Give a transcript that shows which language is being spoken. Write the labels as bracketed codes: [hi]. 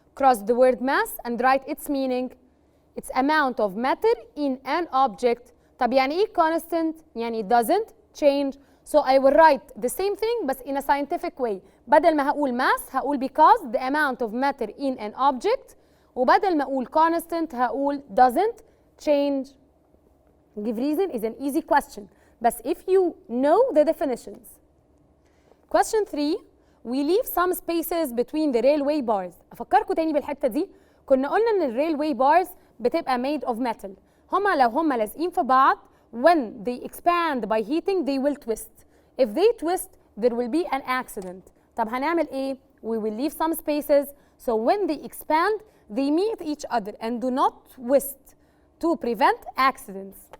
[en] Cross the word mass and write its meaning. It's amount of matter in an object. [ar] طب يعني ايه [en] constant؟ يعني it doesn't change. So I will write the same thing but in a scientific way. [ar] بدل ما هقول mass هقول [en] because the amount of matter in an object. [ar] وبدل ما اقول constant هقول [en] doesn't change. Give reason is an easy question. But if you know the definitions. Question 3. We leave some spaces between the railway bars. [ar] أفكركم تاني بالحتة دي. كنا قلنا إن الريلوي bars بتبقى [en] made of metal. [ar] لو هما لازقين في بعض [en] when they expand by heating they will twist. If they twist there will be an accident. [ar] طب هنعمل إيه؟ [en] We will leave some spaces so when they expand they meet each other and do not twist to prevent accidents.